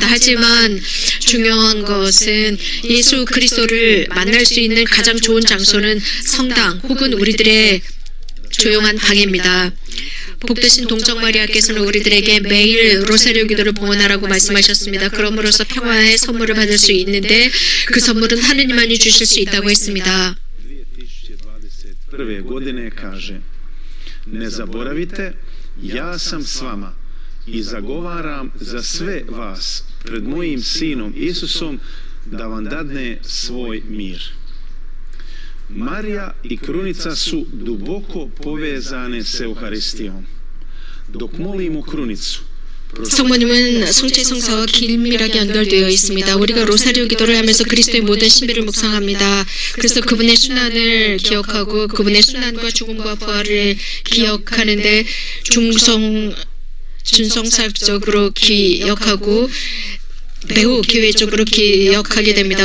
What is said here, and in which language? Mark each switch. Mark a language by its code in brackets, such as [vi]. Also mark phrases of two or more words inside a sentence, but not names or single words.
[ko] 하지만 중요한 것은 예수 그리스도를 만날 수 있는 가장 좋은 장소는 성당 혹은 우리들의 조용한 방입니다. 복되신 동정 마리아께서는 우리들에게 매일 로사리오 기도를 봉헌하라고 말씀하셨습니다. 그럼으로써 평화의 선물을 받을 수 있는데 그 선물은 하느님만이 주실 수 있다고 했습니다. [hr] 2021. godine kaže: Ne zaboravite, ja sam s vama i zagovaram za sve vas pred mojim sinom Isusom da vam dadne svoj mir. Marija i krunica su duboko povezane s Euharistijom. Dok molimo krunicu, [ko] 성모님은 성체 성사와 긴밀하게 연결되어 있습니다. 우리가 로사리오 기도를 하면서 그리스도의 모든 신비를 묵상합니다. 그래서 그분의 순환을 기억하고 그분의 순환과 죽음과 부활을 기억하는데 준성사적으로 기억하고 매우 기회적으로 기억하게 됩니다.